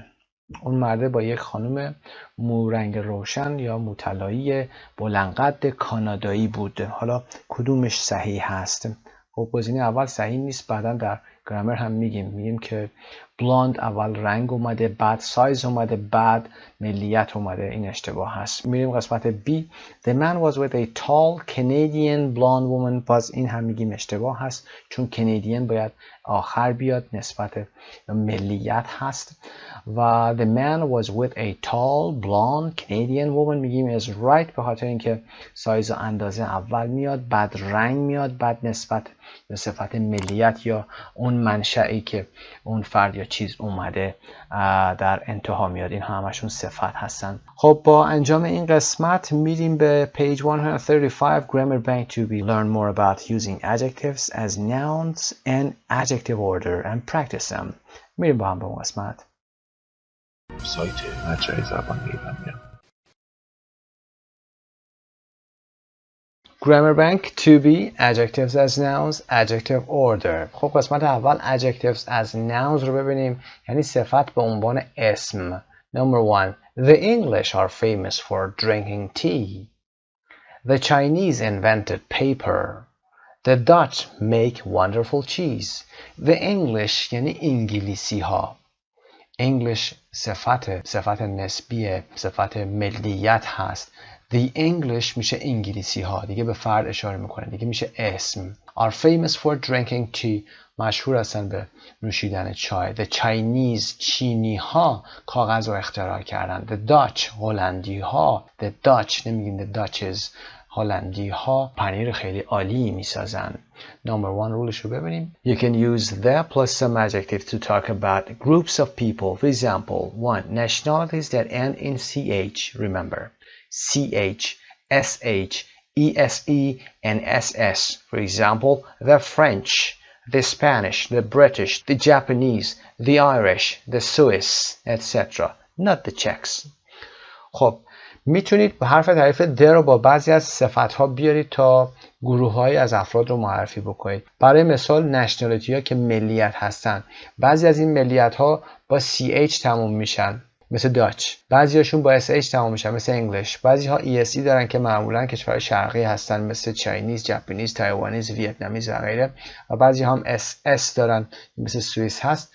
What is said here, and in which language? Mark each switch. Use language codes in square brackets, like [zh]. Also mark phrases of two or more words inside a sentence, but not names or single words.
[fa] اون مرده با یک خانم مورنگ روشن یا موطلایی بلندقد کانادایی بود. حالا کدومش صحیح هست؟ خب گزینه اول صحیح نیست. بعدا در گرامر هم میگیم که بلاند اول رنگ اومده، بعد سایز اومده، بعد ملیت اومده. این اشتباه هست. میریم قسمت B. [en] The man was with a tall Canadian blonde woman. [fa] باز این هم میگیم اشتباه هست چون Canadian باید آخر بیاد، نسبت ملیت هست و [en] the man was with a tall blonde Canadian woman [fa] میگیم [en] is right [fa] به خاطر اینکه سایز و اندازه اول میاد، بعد رنگ میاد، بعد نسبت به صفت ملیت یا اون منشئی که اون فرد یا چیز اومده در انتها میاد. این همشون صفت هستن. خب با انجام این قسمت میریم به [en] page 135 grammar bank to be learn more about using adjectives as nouns and adjective order and practice them. [fa] میریم با هم به اون قسمت. سایت مجموعه زبان ایرانی. [en] Grammar bank to be adjectives as nouns, adjective order. [fa] خب قسمت اول [en] adjectives as nouns [fa] رو ببینیم یعنی صفت به عنوان اسم. [en] Number 1. The English are famous for drinking tea. The Chinese invented paper. The Dutch make wonderful cheese. The English [fa] یعنی انگلیسی ها. English صفت نسبیه، صفت ملیت هست. [en] The English [fa] میشه انگلیسی ها، دیگه به فرد اشاره میکنه، دیگه میشه اسم. [en] Are famous for drinking tea. [fa] مشهور هستن به نوشیدن چای. [en] The Chinese [fa] چینی ها کاغذ رو اختراع کردن. [en] The Dutch [fa] هلندی ها. [en] The Dutch [fa] نمیگیم [en] the Dutches [fa] هلندی ها پنیر خیلی عالی میسازن. [en] Number 1 [fa] رولش رو ببینیم. [en] You can use the plus some adjective to talk about groups of people. For example, 1. Nationalities that end in CH. Remember, CH, SH, ESE, and SS. For example, the French, the Spanish, the British, the Japanese, the Irish, the Swiss, etc. Not the Czechs. [fa] خب میتونید به حرف تعریف د رو با بعضی از صفت‌ها بیارید تا گروه‌هایی از افراد رو معرفی بکنید. برای مثال نشنالیتی‌ها که ملیت هستن، بعضی از این ملیت‌ها با CH تموم میشن مثل داچ، بعضی‌هاشون با SH تموم میشن مثل انگلیش، بعضی‌ها ESE دارن که معمولاً کشورهای شرقی هستن مثل چاینیز، ژاپنیز، تایوانیز، ویتنامیز و غیره، و بعضی‌ها هم SS دارن مثل سوئیس هست.